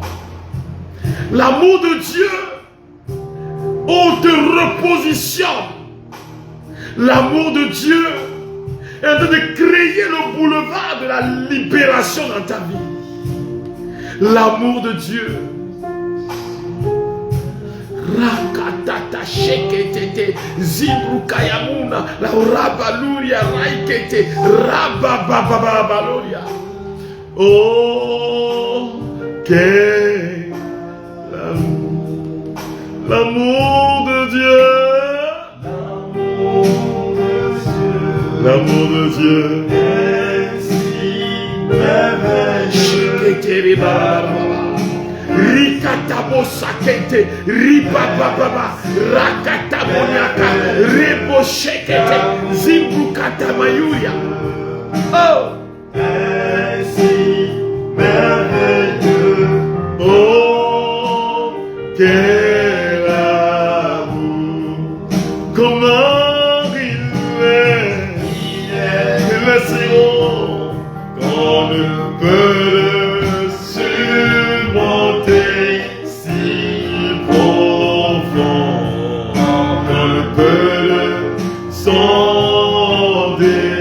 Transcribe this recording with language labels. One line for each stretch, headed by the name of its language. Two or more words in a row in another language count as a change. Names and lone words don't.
French: L'amour de Dieu te repositionne. L'amour de Dieu est en train de créer le boulevard de la libération dans ta vie. L'amour de Dieu. Rakatata sheketete zibrukayamuna la rabaluria raikete rababababaloria. Oh, quel l'amour de Dieu. L'amour de Dieu est si merveilleux. Rikatabo sakete, ribababa, rakatabonyaka, rebo shekete, zimbukata mayuya. Oh, Est si merveilleux. oh, quel amour, comment il est si haut qu'on ne peut le surmonter, si profond qu'on ne peut le sonder.